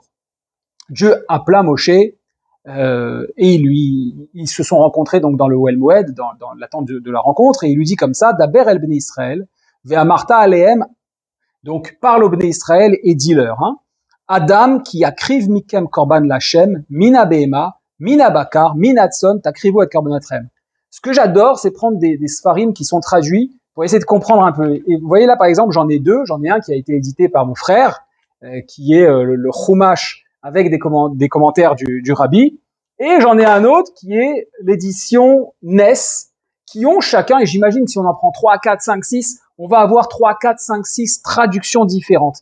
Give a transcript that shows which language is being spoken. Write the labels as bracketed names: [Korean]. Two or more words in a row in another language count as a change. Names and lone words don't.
[French] Dieu appela Moshe, et ils se sont rencontrés donc dans le Ohel Moed, dans l'attente de la rencontre, et il lui dit comme ça, [Hebrew] דבר אל בני ישראל, ואמרת אלהם, [French] donc parle au [Hebrew] בני ישראל [French] et dis-leur, [Hebrew] אדם כי יקריב מכם קרבן לכם, מן הבהמה, מן הבקר, מן הצאן, תקריבו את קרבנכם. [French] Ce que j'adore, c'est prendre des sfarim qui sont traduits pour essayer de comprendre un peu. Et vous voyez là, par exemple, j'en ai deux. J'en ai un qui a été édité par mon frère, qui est le Chumash avec des commentaires du Rabbi. Et j'en ai un autre qui est l'édition NES, qui ont chacun, et j'imagine si on en prend 3, 4, 5, 6, on va avoir 3, 4, 5, 6 traductions différentes.